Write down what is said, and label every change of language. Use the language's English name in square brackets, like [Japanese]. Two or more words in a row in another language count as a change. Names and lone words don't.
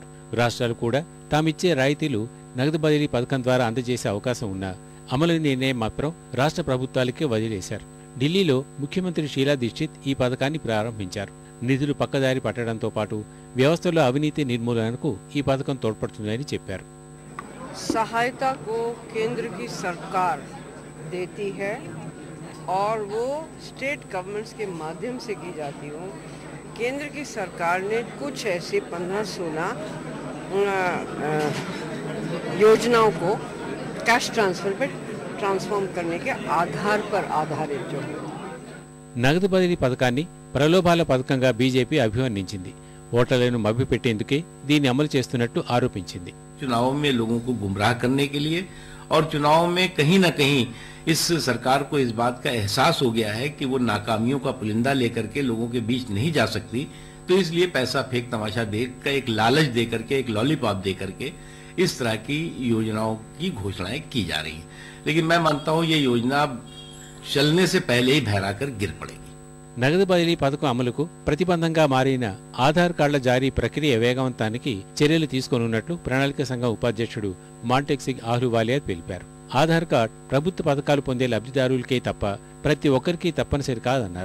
[Telugu] రాష్ట్రాలు కూడా తామిచ్చే రాయితీలు నగదు బదిలీ పథకం ద్వారా అందజేసే అవకాశం ఉన్నా అమలు నిర్ణయం మాత్రం రాష్ట్ర ప్రభుత్వాలకే వదిలేశారు. ఢిల్లీలో ముఖ్యమంత్రి షీలా దీక్షిత్ ఈ పథకాన్ని ప్రారంభించారు. నిధులు పక్కదారి పట్టడంతో పాటు వ్యవస్థలో అవినీతి నిర్మూలనకు ఈ పథకం తోడ్పడుతుందని చెప్పారు. [Hindi] सहायता को केंद्र की सरकार देती है और वो [English] state governments [Hindi] के माध्यम से की जाती हो। केंद्र की सरकार ने कुछ ऐसे 15-16 योजनाओं को [English] cash transfer [Hindi] पर ट्रांसफॉर्म करने के आधार पर आधारित जो है [Telugu] నగదు బదిలీ పథకాన్ని ప్రలోభాల పథకంగా బీజేపీ అభివర్ణించింది. ఓటర్లను మభ్యపెట్టేందుకే దీన్ని అమలు చేస్తున్నట్టు ఆరోపించింది. [Hindi] चुनाव में लोगों को गुमराह करने के लिए और चुनाव में कहीं न कहीं इस सरकार को इस बात का एहसास हो गया है कि वो नाकामियों का पुलिंदा लेकर के लोगों के बीच नहीं जा सकती, तो इसलिए पैसा फेंक तमाशा देकर एक लालच दे करके, एक लॉलीपॉप दे करके इस तरह की योजनाओं की घोषणाएं की जा रही हैं। लेकिन मैं मानता हूं ये योजना चलने से पहले ही भहरा कर गिर पड़ेगी। [Telugu] నగదు బదిలీ పథకం అమలుకు ప్రతిబంధంగా మారిన ఆధార్ కార్డుల జారీ ప్రక్రియ వేగవంతానికి చర్యలు తీసుకోనున్నట్లు ప్రణాళిక సంఘం ఉపాధ్యక్షుడు మాంటెక్ సింగ్ ఆహ్లూవాలియా తెలిపారు. ఆధార్ కార్డు ప్రభుత్వ పథకాలు పొందే లబ్ధిదారులకే తప్ప ప్రతి ఒక్కరికి తప్పనిసరి కాదన్నారు.